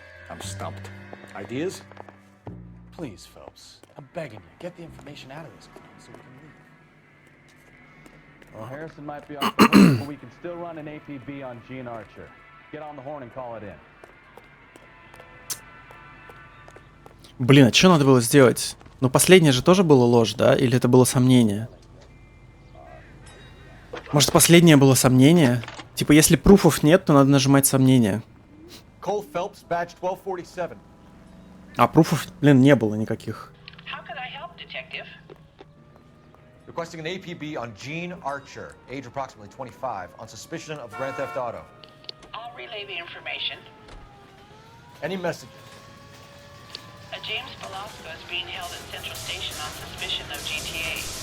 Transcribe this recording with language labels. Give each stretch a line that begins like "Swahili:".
English: I'm stumped. Ideas? Please, Phelps. I'm begging you. Get the information out of this place so we can leave. Well, Harrison might be off the hook, but we can still run an APB on Gene Archer. Get on the horn and call it in.
Russian: Блин, а что надо было сделать? Ну, последнее же тоже было ложь, да? Или это было сомнение? Может, последнее было сомнение? Типа, если пруфов нет, то надо нажимать сомнение.
English: Cole Phelps, badge 1247.
Russian: А пруфов, блин, не было никаких.
English: How can I help, detective? Requesting an APB on Gene Archer, age approximately 25, on suspicion of Grand Theft Auto. I'll relay the information. Any messages? James Velasco is being held at Central Station on suspicion of GTA.